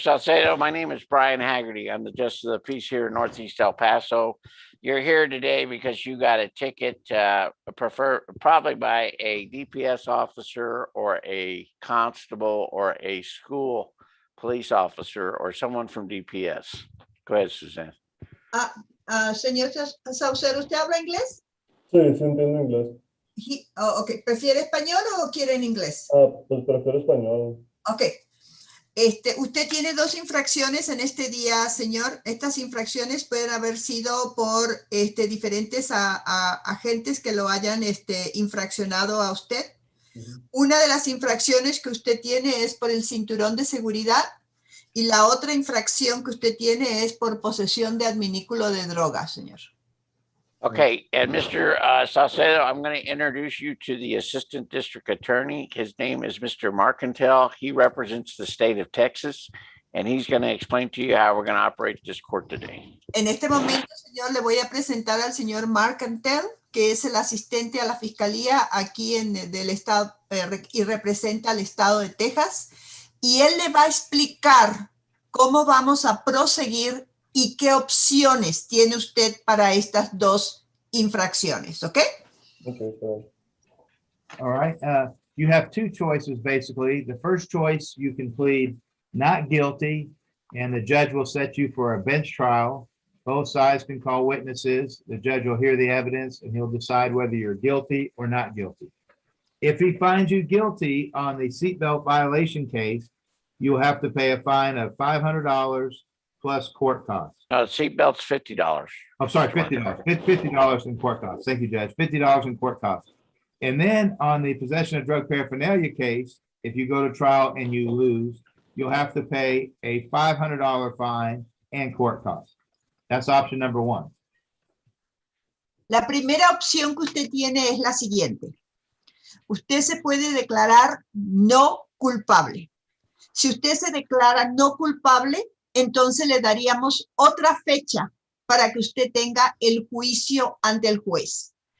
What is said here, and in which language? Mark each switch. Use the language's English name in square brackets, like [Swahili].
[English] Salcedo, my name is Brian Haggerty. I'm the Justice of the Peace here in Northeast El Paso. You're here today because you got a ticket, probably by a DPS officer or a constable or a school police officer or someone from DPS. Go ahead, Suzanne. [Spanish] Señor Saucedo, ¿usted habla inglés? Sí, sí entiendo inglés. Ok, ¿prefiere español o quiere en inglés? Pues prefiero español. Ok. Usted tiene 2 infracciones en este día, señor. Estas infracciones pueden haber sido por diferentes agentes que lo hayan infraccionado a usted. Una de las infracciones que usted tiene es por el cinturón de seguridad y la otra infracción que usted tiene es por posesión de adminículo de droga, señor. [English] Okay, and Mr. Salcedo, I'm going to introduce you to the Assistant District Attorney. His name is Mr. Marcantel. He represents the state of Texas. And he's going to explain to you how we're going to operate this court today. [Spanish] En este momento, señor, le voy a presentar al señor Mark Antel, que es el asistente a la fiscalía aquí del estado y representa al estado de Texas. Y él le va a explicar cómo vamos a proseguir y qué opciones tiene usted para estas dos infracciones, ¿ok? [English] Okay, so, All right. You have two choices, basically. The first choice, you can plead not guilty, and the judge will set you for a bench trial. Both sides can call witnesses. The judge will hear the evidence, and he'll decide whether you're guilty or not guilty. If he finds you guilty on the seatbelt violation case, you'll have to pay a fine of $500 plus court costs. Seatbelt's $50. I'm sorry, $50. $50 in court costs. Thank you, Judge. $50 in court costs. And then on the possession of drug paraphernalia case, if you go to trial and you lose, you'll have to pay a $500 fine and court costs. That's option number one. [Spanish] La primera opción que usted tiene es la siguiente. Usted se puede declarar no culpable. Si usted se declara no culpable, entonces le daríamos otra fecha para que usted tenga el juicio ante el juez.